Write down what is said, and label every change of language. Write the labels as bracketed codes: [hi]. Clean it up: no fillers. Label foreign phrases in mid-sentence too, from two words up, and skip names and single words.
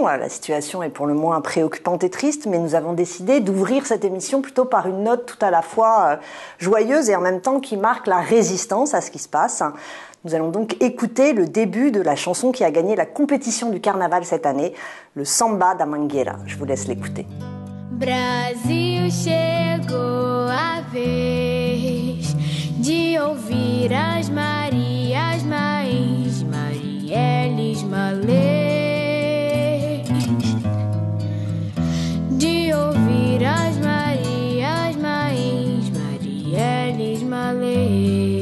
[fr] La situation est pour le moins préoccupante et triste, mais nous avons décidé d'ouvrir cette émission plutôt par une note tout à la fois joyeuse et en même temps qui marque la résistance à ce qui se passe. Nous allons donc écouter le début de la chanson qui a gagné la compétition du carnaval cette année, le Samba da Mangueira. Je vous laisse l'écouter. [pt] Brasil chegou a vez de ouvir as Marias, Mães, Marielles, Malês, de ouvir as Marias, Mães, Marielles, Malês.